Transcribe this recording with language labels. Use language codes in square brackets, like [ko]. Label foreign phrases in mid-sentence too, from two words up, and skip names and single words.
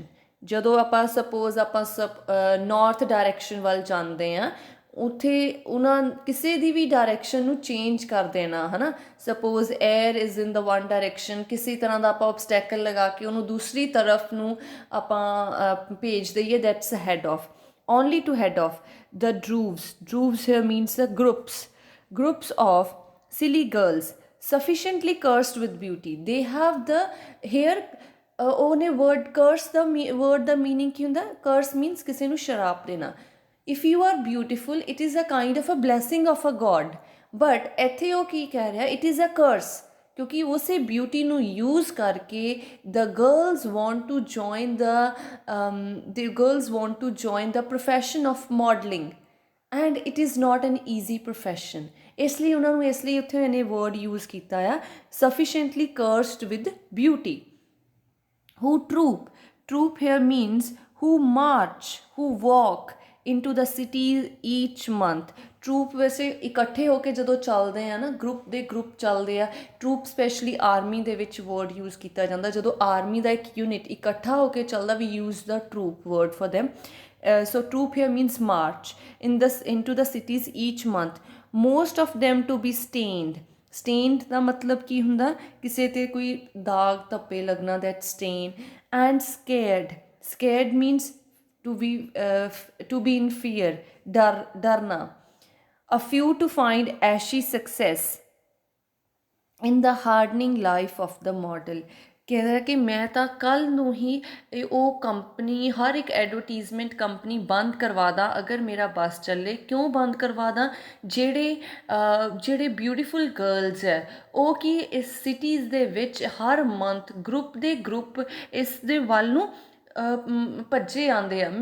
[pa] ਜਦੋਂ ਆਪਾਂ ਸਪੋਜ਼ ਆਪਾਂ [en] north direction [pa] ਵੱਲ ਜਾਂਦੇ ਹਾਂ ਉੱਥੇ ਉਹਨਾਂ ਕਿਸੇ ਦੀ ਵੀ ਡਾਇਰੈਕਸ਼ਨ ਨੂੰ ਚੇਂਜ ਕਰ ਦੇਣਾ ਹੈ ਨਾ. [en] suppose air is in the one direction, [pa] ਕਿਸੇ ਤਰ੍ਹਾਂ ਦਾ ਆਪਾਂ ਓਬਸਟੈਕਲ ਲਗਾ ਕੇ ਉਹਨੂੰ ਦੂਸਰੀ ਤਰਫ ਨੂੰ ਆਪਾਂ ਭੇਜ ਦਈਏ, [en] that's head off. only to head off. the droves here means the groups of silly girls sufficiently cursed with beauty. They have the here ਉਹਨੇ word curse ਦਾ word ਦਾ meaning [pa] ਕੀ ਹੁੰਦਾ? [en] curse means [pa] ਕਿਸੇ ਨੂੰ ਸ਼ਰਾਪ ਦੇਣਾ. [en] if you are beautiful it is a kind of a blessing of a god, but [pa] ਇੱਥੇ ਉਹ ਕੀ ਕਹਿ ਰਿਹਾ? [en] it is a curse, [pa] ਕਿਉਂਕਿ ਉਸੇ ਬਿਊਟੀ ਨੂੰ ਯੂਜ਼ ਕਰਕੇ [en] the girls want to join the profession of modeling and it is not an easy profession. [pa] ਇਸ ਲਈ ਉਹਨਾਂ ਨੂੰ ਇਸ ਲਈ ਉੱਥੇ ਇਹਨੇ word ਯੂਜ਼ ਕੀਤਾ ਆ [en] sufficiently cursed with beauty. who troop here means who march, who walk into the city each month. [pa] ਟਰੂਪ ਵੈਸੇ ਇਕੱਠੇ ਹੋ ਕੇ ਜਦੋਂ ਚੱਲਦੇ ਆ ਨਾ, ਗਰੁੱਪ ਚੱਲਦੇ ਆ. ਟਰੂਪ ਸਪੈਸ਼ਲੀ ਆਰਮੀ ਦੇ ਵਿੱਚ [en] word use [pa] ਕੀਤਾ ਜਾਂਦਾ. ਜਦੋਂ ਆਰਮੀ ਦਾ ਇੱਕ ਯੂਨਿਟ ਇਕੱਠਾ ਹੋ ਕੇ ਚੱਲਦਾ, [en] we use the troop word for them. So troop here means march into the cities each month. most of them to be stained [pa] ਦਾ ਮਤਲਬ ਕੀ ਹੁੰਦਾ? ਕਿਸੇ ਤੇ ਕੋਈ ਦਾਗ ਧੱਪੇ ਲੱਗਣਾ, [en] that stain. and scared means to be in fear, ਡਰਨਾ. a few to find ashy success in the hardening life of the model. [pa] ਕਹਿੰਦਾ ਕਿ ਮੈਂ ਤਾਂ ਕੱਲ੍ਹ ਨੂੰ ਹੀ ਉਹ ਕੰਪਨੀ, ਹਰ ਇੱਕ ਐਡਵਰਟੀਜ਼ਮੈਂਟ ਕੰਪਨੀ ਬੰਦ ਕਰਵਾ ਦਾਂ ਅਗਰ ਮੇਰਾ ਬੱਸ ਚੱਲੇ. ਕਿਉਂ ਬੰਦ ਕਰਵਾ ਦਾਂ? ਜਿਹੜੇ [en] beautiful girls [pa] ਹੈ ਉਹ ਕੀ ਇਸ ਸਿਟੀਜ਼ ਦੇ ਵਿੱਚ ਹਰ ਮੰਥ ਗਰੁੱਪ ਇਸ ਦੇ ਵੱਲ ਨੂੰ ਭੱਜੇ ਆਉਂਦੇ ਆ.